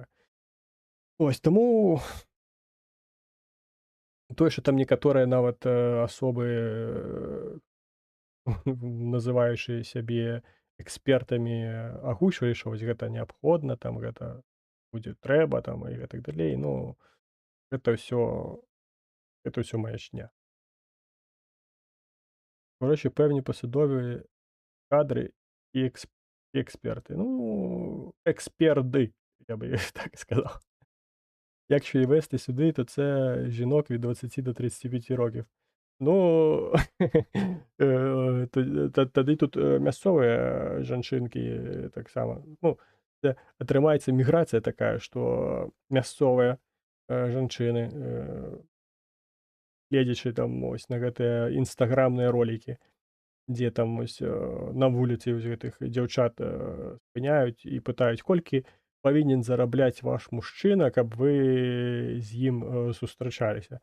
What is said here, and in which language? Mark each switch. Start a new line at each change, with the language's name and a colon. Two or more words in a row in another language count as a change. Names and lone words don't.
Belarusian: Ось, таму тое, што там некаторыя нават, асобы, называючыя сябе экспертамі, агучвалі, што вось гэта неабходна, там гэта будзе трэба там і гэтак далей. Ну, гэта ўсё маячня.
Ukrainian: Коротше, певні посадові кадри і і експерти. Ну, експерди, я би так сказав. Якщо і вести сюди, то це жінок від 20 до 35 років. Ну, тоді тут, місцеві,
Belarusian: жанчынкі таксама. Ну, це атрымаецца міграцыя такая, што мясцовыя, жанчыны, гледзячы там вось на гэтыя інстаграмныя ролікі, дзе там вось, на вуліцы вось гэтых дзяўчат, спыняюць і пытаюць: "Колькі павінен зарабляць ваш мужчына, каб вы з ім, сустрачаліся?"